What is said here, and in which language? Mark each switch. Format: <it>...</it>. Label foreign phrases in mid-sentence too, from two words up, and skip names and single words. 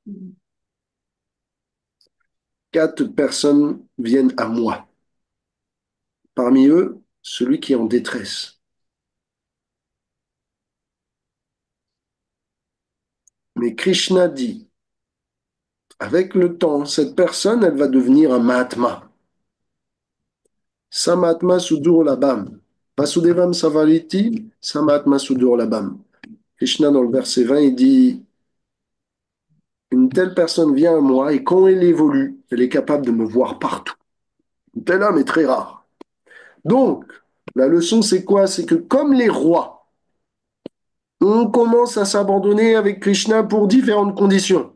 <fr>4 personnes viennent à moi. Parmi eux, celui qui est en détresse. Mais Krishna dit, avec le temps, cette personne, elle va devenir un Mahatma.</fr> <sa>Samatma Sudur Labam. Vasudevam Savariti, Samatma Sudur Labam.</sa> <fr>Krishna, dans le verset 20, il dit une telle personne vient à moi et quand elle évolue, elle est capable de me voir partout. Un tel homme est très rare. Donc, la leçon, c'est quoi? C'est que comme les rois, on commence à s'abandonner avec Krishna pour différentes conditions.</fr>